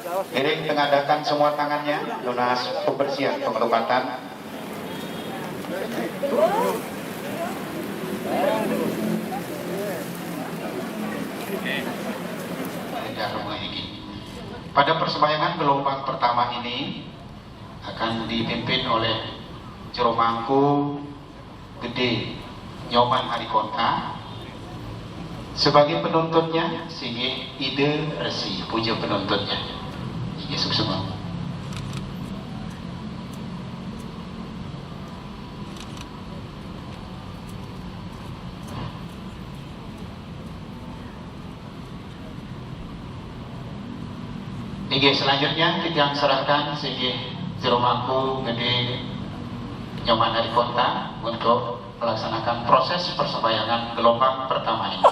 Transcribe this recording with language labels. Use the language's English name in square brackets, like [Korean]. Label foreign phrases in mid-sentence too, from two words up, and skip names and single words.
[Indonesian] Iring mengadakan semua tangannya, lunas pembersihan pengelukatan. Pada persembahyangan gelombang pertama ini akan dipimpin oleh Juru Mangku Gede Nyoman Harikonta. Sebagai penuntutnya Sigi Ide Resi, puja penuntutnya Sigi Suksuma. Selanjutnya kita serahkan Sigi Juru Mangku Gede Nyoman Harikonta untuk melaksanakan proses persembahyangan gelombang pertama ini.